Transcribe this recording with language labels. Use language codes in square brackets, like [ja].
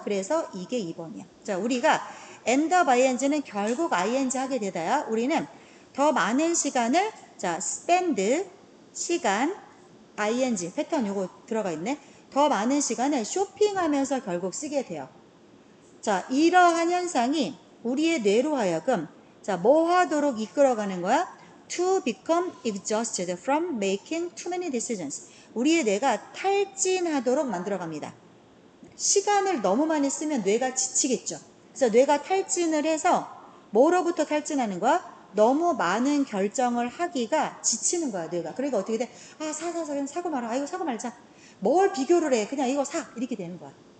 [ko] 그래서 이게 2번이야. 자, 우리가 end of ing는 결국 ing 하게 되다야 우리는 더 많은 시간을 자, spend 시간 ing 패턴 요거 들어가 있네. 더 많은 시간을 쇼핑하면서 결국 쓰게 돼요. 자, 이러한 현상이 우리의 뇌로 하여금 자, 뭐 하도록 이끌어가는 거야? [en] To become exhausted from making too many decisions. [ko] 우리의 뇌가 탈진하도록 만들어갑니다. 시간을 너무 많이 쓰면 뇌가 지치겠죠. 그래서 뇌가 탈진을 해서 뭐로부터 탈진하는 거야? 너무 많은 결정을 하기가 지치는 거야, 뇌가. 그러니까 어떻게 돼? 아, 그냥 사고 말아. 아, 이거 사고 말자. 뭘 비교를 해. 그냥 이거 사. 이렇게 되는 거야.